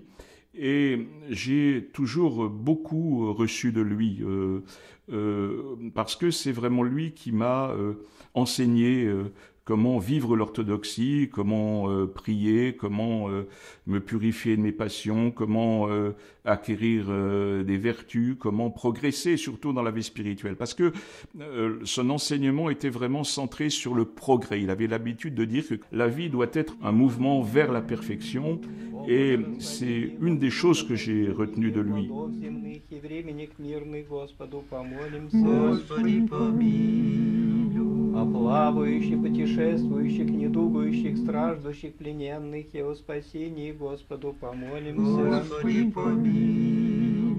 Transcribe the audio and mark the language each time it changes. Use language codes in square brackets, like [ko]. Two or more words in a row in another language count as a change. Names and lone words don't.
[fr] Et j'ai toujours beaucoup reçu de lui, parce que c'est vraiment lui qui m'a enseigné comment vivre l'orthodoxie, comment prier, comment me purifier de mes passions, comment acquérir des vertus, comment progresser surtout dans la vie spirituelle. Parce que son enseignement était vraiment centré sur le progrès. Il avait l'habitude de dire que la vie doit être un mouvement vers la perfection, et c'est une des choses que j'ai retenues de lui. [ru] О плавающих, путешествующих, недугающих, страждущих, плененных и о спасении Господу помолимся. Господи, помилуй.